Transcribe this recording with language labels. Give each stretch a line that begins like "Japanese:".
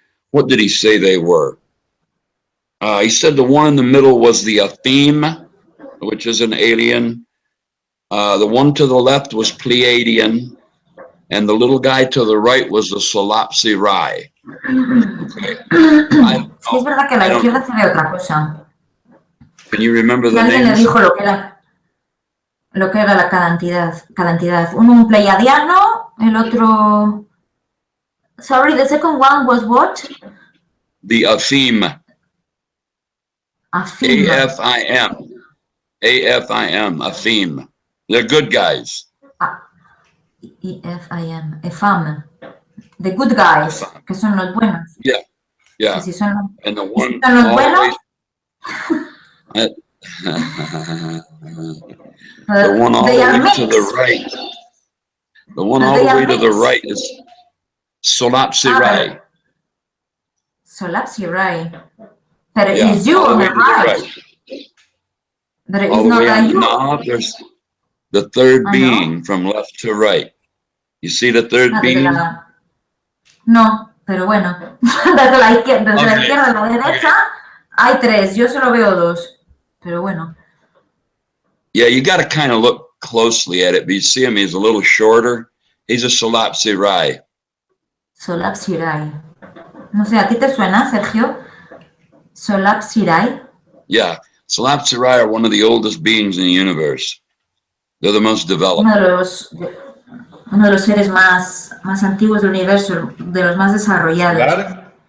English: What did he say they were? He said the one in the middle was the Atheme, which is an alien. The one to the left was Pleiadian. And the little guy to the right was the Solapsi Rai. Okay.
Spanish: Sí, es verdad que a la izquierda se ve otra cosa.
English: Can you remember the names? names?
Spanish: Le dijo lo que era cada entidad. Uno un pleiadiano, el otro...
English: Sorry, the second one was what? The Atheme. Atheme. A-F-I-M. A-F-I-M. Atheme. They're good guys. E-F-I-M. EFAM. The good guys,
Spanish: que son los buenos.
English: Yeah. Yeah.
Spanish: Si son los,
English: and the one
Spanish: son los buenos.
English: The one all the way to the right. The one all the way to the right is Solapsi Rai. Solapsi Rai. But it is you on the right. But it is not you. No, there's the third being from left to right. You see the third being?
Spanish: No, pero bueno. Desde la izquierda a la derecha hay 3. Yo solo veo 2. Pero bueno.
English: Yeah, you got to kind of look closely at it. But you see him, he's a little shorter. He's a Solapsi Rai. Solapsi Rai.
Spanish: No sé, ¿a ti te suena, Sergio? Solapsi Rai.
English: Yeah, Solapsi Rai are one of the oldest beings in the universe. They're the most developed.
Spanish: Uno de los seres más antiguos del universo, de los más desarrollados.